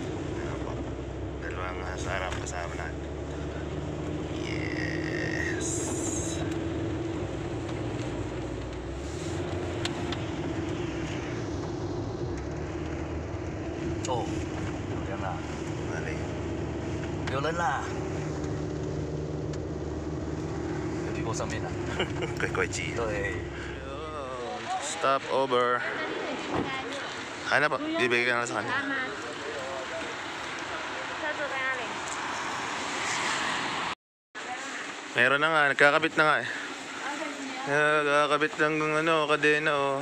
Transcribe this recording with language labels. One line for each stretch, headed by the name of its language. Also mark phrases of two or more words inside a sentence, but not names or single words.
Filipino: Dalawang nasa harap kasama natin.
English: Yes.
Filipino: Oh, yan na. Mali.
Chinese: 有人啦！有去过上面啦？ Kway-kway-chi. 对。
English: Stop over.
Filipino: Ano po? Bibigay ka na sa kanya. Salamat. Saan ka galing? Meron na nga, nagkakabit na nga eh. Nagkakabit ng ano, kadena oh.